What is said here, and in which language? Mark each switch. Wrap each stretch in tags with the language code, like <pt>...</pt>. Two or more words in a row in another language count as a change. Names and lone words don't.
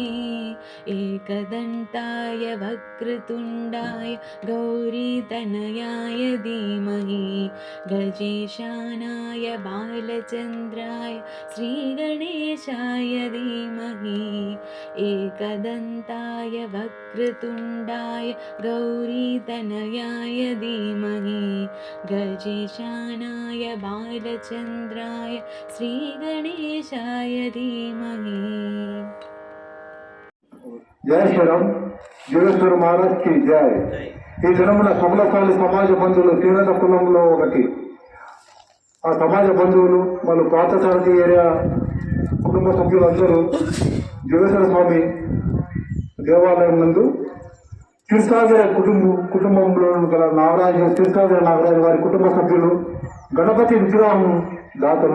<sa>एकदन्ताय वक्रतुण्डाय गौरीतनयाय धीमहि गजेशानाय बालचन्द्राय श्रीगणेशाय धीमहि एकदन्ताय वक्रतुण्डाय गौरीतनयाय धीमहि गजेशानाय बालचन्द्राय श्रीगणेशाय धीमहि.</sa> <hi>जय श्रीराम. योगेश्वर महाराज की जय.</hi> <te>ఈ దినమున కమలపాలి సమాజ బంధువులు తీవ్రత కులంలో ఒకటి. ఆ సమాజ బంధువులు వాళ్ళు పాతసారథి ఏరియా కుటుంబ సభ్యులందరూ జోగేశ్వర స్వామి దేవాలయం నందు క్షీరసాగర కుటుంబంలో గల క్షీరసాగర నాగరాజు వారి కుటుంబ సభ్యులు గణపతి విగ్రహం దాతలు.</te>